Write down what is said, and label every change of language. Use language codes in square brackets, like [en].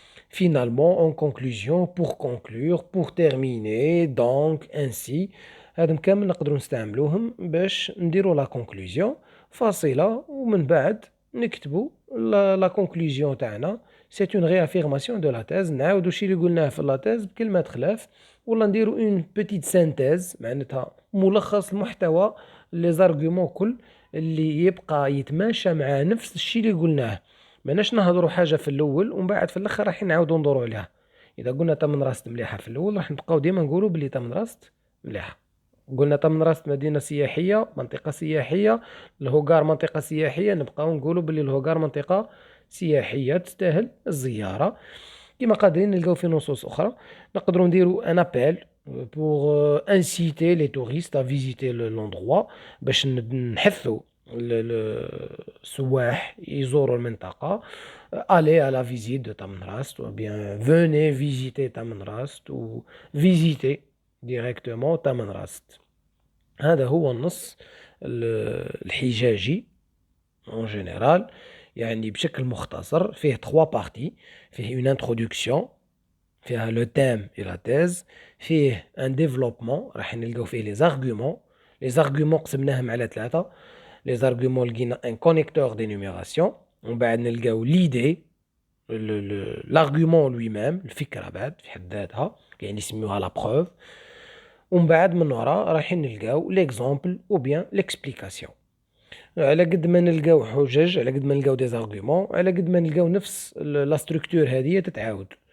[fr] Finalement, en conclusion, pour conclure, pour terminer, donc, ainsi. [ar] هذم كامل نقدروا نستعملوهم باش نديروا la conclusion فاصلة، ومن بعد نكتبوا la conclusion تاعنا [fr] c'est une réaffirmation de la thèse. [ar] نعاودوا الشيء اللي قلناه في la thèse بكلمات خلاف، ولا نديروا [fr] une petite synthèse [ar] معناتها ملخص المحتوى les arguments كل اللي يبقى يتماشى مع نفس الشيء اللي قلناه. ماناش نهضروا حاجة في الأول ومن بعد في الآخر راح نعاودوا ندوروا عليها. إذا قلنا تامنراست مليحة في الأول راح نبقاو ديما نقولوا بلي تامنراست مليحة. قلنا تامنراست مدينة سياحية، منطقة سياحية، الهوغار منطقة سياحية، نبقاو نقولوا بلي الهوغار منطقة سياحية تستاهل الزيارة. كما قادرين نلقاو في نصوص أخرى نقدروا نديروا ان ابل [fr] pour inciter les touristes à visiter l'endroit [ar] باش نحثوا السواح يزوروا المنطقة. [fr] aller à la visite de Tamanrasset ou bien venez visiter Tamanrasset ou visiter directement Tamanrasset. [ar] هذا هو النص الحجاجي en général. يعني بشكل مختصر فيه 3 parties. [fr] فيه une introduction فيها le thème et la thèse. فيه un développement [ar] راح نلقاو فيه [fr] les arguments. [ar] les arguments قسمناهم على 3. [fr] les arguments لقينا un connecteur d'énumération. [ar] ومن بعد نلقاو l'idée [fr] l'argument lui-même [ar] الفكرة بعد في حد ذاتها يعني يسميوها la preuve. ومن بعد من وراء راح نلقاو [fr] l'exemple ou bien l'explication. [ar] على قد ما نلقاو حجج على قد ما نلقاو دي زارغومون على قد ما نلقاو نفس لا ستركتور هذه تتعاود.